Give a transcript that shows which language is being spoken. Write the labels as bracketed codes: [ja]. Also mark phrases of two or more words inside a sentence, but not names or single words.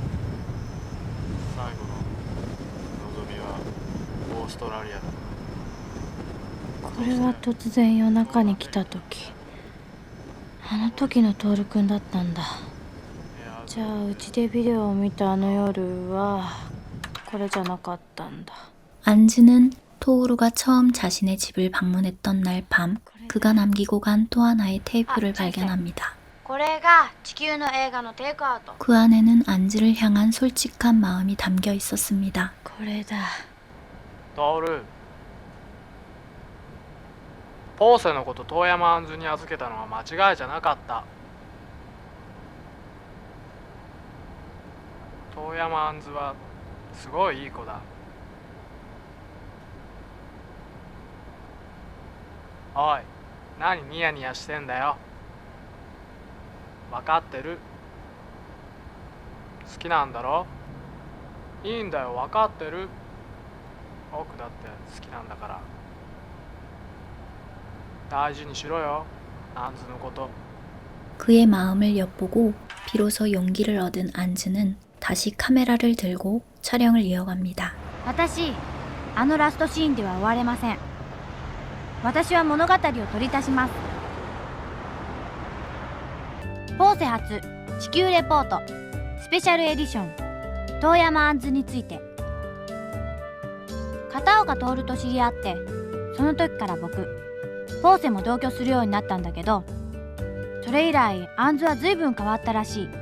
[ja] 最後の望みはオーストラリアだ。これは突然夜中に来た時、あの時のトールくんだったんだ。じゃあうちでビデオを見たあの夜はこれじゃなかったんだ。 [ko] 안즈는 토우루가 처음 자신의 집을 방문했던 날 밤 그가 남기고 간 또 하나의 테이프를 발견합니다. [ja] これが地球の映画のテイクアウト。 [ko] 그 안에는 안즈를 향한 솔직한 마음이 담겨 있었습니다. [ja] これだ。トール、ポーセのこと遠山杏に預けたのは間違いじゃなかった。遠山杏はすごいいい子だ。おい、何ニヤニヤしてんだよ。分かってる。好きなんだろ。いいんだよ、分かってる。僕だって好きなんだから。大事にしろよ、杏のこと。 [ko] 그의 마음을 엿보고 비로소 용기를 얻은 안즈는 다시 카메라를 들고 촬영을 이어갑니다. [ja] 私、あのラストシーンでは終われません。私は物語を取り足します。ポーセ初地球レポートスペシャルエディション遠山杏について。片岡徹と知り合って、その時から僕ポーセも同居するようになったんだけど、それ以来杏は随分変わったらしい。